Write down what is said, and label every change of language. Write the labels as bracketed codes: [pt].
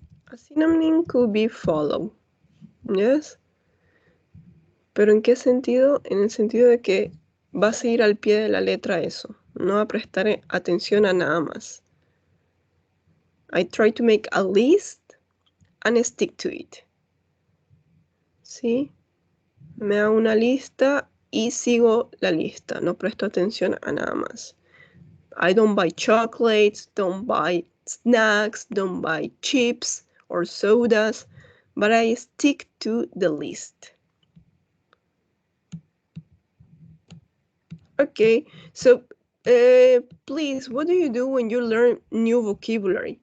[en] A synonym could be follow. [es] Yes. Pero ¿en qué sentido? En el sentido de que va a seguir al pie de la letra eso. No va a prestar atención a nada más. [en] I try to make a list and stick to it. [es] ¿Sí? Me hago una lista y sigo la lista. No presto atención a nada más. [en] I don't buy chocolates, don't buy snacks, don't buy chips or sodas, but I stick to the list. Okay, so please, what do you do when you learn new vocabulary?